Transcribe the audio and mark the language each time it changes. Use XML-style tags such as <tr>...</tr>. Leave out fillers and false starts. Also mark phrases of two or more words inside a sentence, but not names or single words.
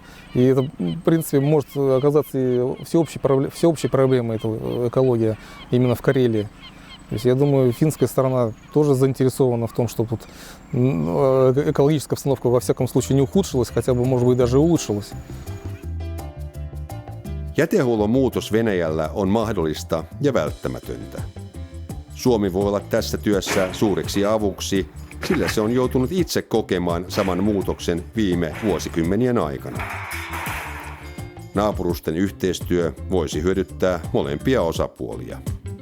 <ru>И это, в принципе, может оказаться и всеобщей проблемой, эта экология, именно в Карелии. То есть, я думаю, финская сторона тоже заинтересована в том, чтобы тут экологическая обстановка во всяком случае не ухудшилась, хотя бы, может быть, даже и улучшилась.</ru> <fi>Jätehuollon muutos Venäjällä on mahdollista ja välttämätöntä. Suomi voi olla tässä työssä suureksi avuksi, sillä se on joutunut itse kokemaan saman muutoksen viime vuosikymmenien aikana. Naapurusten yhteistyö voisi hyödyttää molempia osapuolia.</fi>